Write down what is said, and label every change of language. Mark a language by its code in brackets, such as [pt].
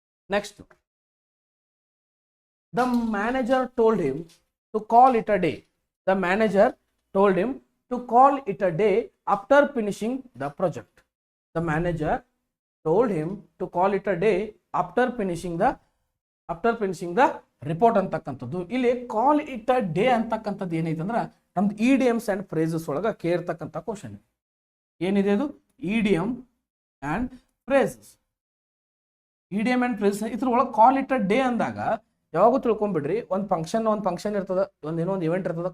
[en] Next, the manager told him to call it a day. The manager told him to call it a day after finishing the project. The manager told him to call it a day after finishing the report ಅಂತಕ್ಕಂಥದ್ದು. [kn] ಇಲ್ಲಿ call it a day ಅಂತಕ್ಕಂಥದ್ದು ಏನೈತೆ ಅಂದ್ರೆ ನಮ್ದು idioms and phrases ಒಳಗೆ ಕೇರ್ತಕ್ಕಂಥ question ಏನಿದೆ? ಅದು idiom and phrases. Idiom and phrases ಇದ್ರ ಒಳಗೆ ಕಾಲ್ ಇಟ್ ಅ ಡೇ ಅಂದಾಗ ಯಾವಾಗೂ ತಿಳ್ಕೊಂಬಿಡ್ರಿ, ಒಂದು ಫಂಕ್ಷನ್ ಇರ್ತದ, ಏನೋ ಒಂದು ಇವೆಂಟ್ ಇರ್ತದ.